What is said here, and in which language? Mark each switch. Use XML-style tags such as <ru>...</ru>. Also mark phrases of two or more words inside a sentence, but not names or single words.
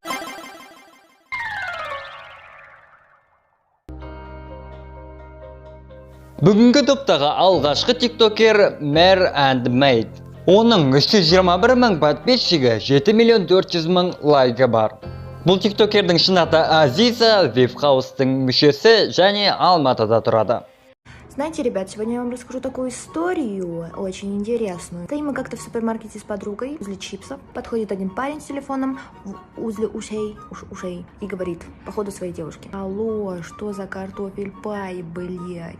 <kk>Бүгінгі топтағы алғашқы тиктокер Mer and Maid. Оның 321 мың подписчигі, 7 миллион 400 мың лайкі бар. Бұл тиктокердің шын аты Азиза, Вивхаустың мүшесі және Алматыда тұрады.</kk> <ru>Знаете, ребят, сегодня я вам расскажу такую историю, очень интересную. Стоим мы как-то в супермаркете с подругой возле чипсов. Подходит один парень с телефоном возле ушей и говорит, походу, своей девушке: алло, что за картофель пай, блять?</ru>